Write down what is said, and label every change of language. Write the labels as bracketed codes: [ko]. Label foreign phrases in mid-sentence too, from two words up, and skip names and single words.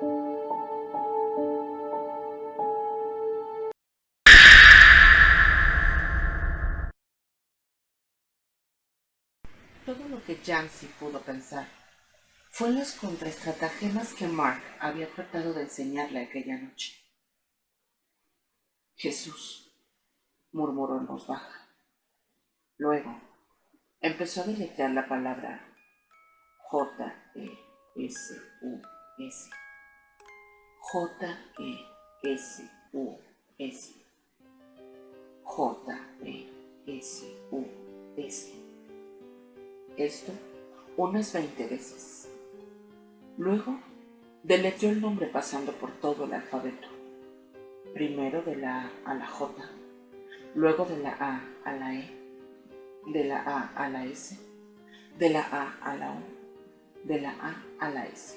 [es] Todo lo que Jamsie pudo pensar fue en las contraestratagemas que Mark había tratado de enseñarle aquella noche. Jesús, murmuró en voz baja. Luego empezó a deletrear la palabra J-E-S-U-S. J-E-S-U-S. J-E-S-U-S. Esto unas 20 veces. Luego deletreó el nombre pasando por todo el alfabeto. Primero de la A a la J, luego de la A a la E, de la A a la S, de la A a la U, de la A a la S.